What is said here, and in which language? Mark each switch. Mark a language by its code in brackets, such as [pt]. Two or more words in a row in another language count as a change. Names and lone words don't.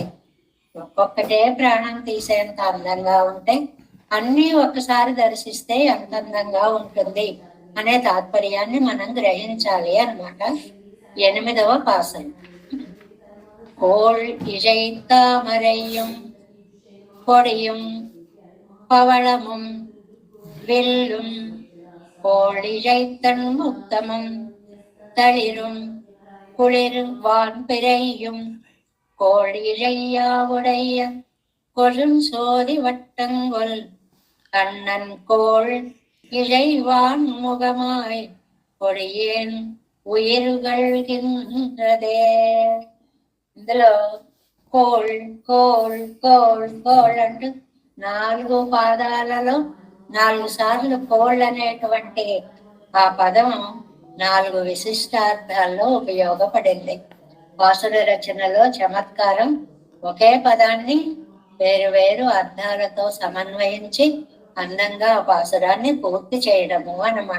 [te] ఒక్కొక్కటే ప్రాణం తీసేంత అందంగా ఉంటే అన్నీ ఒక్కసారి దర్శిస్తే ఎంత అందంగా ఉంటుంది అనే తాత్పర్యాన్ని మనం గ్రహించాలి అన్నమాట. 8వ పాసనం. [ta] கோல் இசை தாமரையும் கொடியும் பவளமும் வெல்லும் கோழிழைத்தன் முத்தமும் தளிரும் குளிர் வான்பிறையும் கோழிழையாவுடைய கொழும் சோதி வட்டங்கொல் கண்ணன் கோள் இழைவான் முகமாய் கொடியேன் உயிர்கள்கின்றதே. [te] ఇందులో కోల్ కోల్ కోల్ కోల్ అంటూ 4 పాదాలలో 4 సార్లు కోళ్ళు అనేటువంటి ఆ పదం 4 విశిష్టార్థాల్లో ఉపయోగపడింది. పాసుర రచనలో చమత్కారం ఒకే పదాన్ని వేరు వేరు అర్థాలతో సమన్వయించి అందంగా ఆ పాసురాన్ని పూర్తి చేయడము అన్నమాట.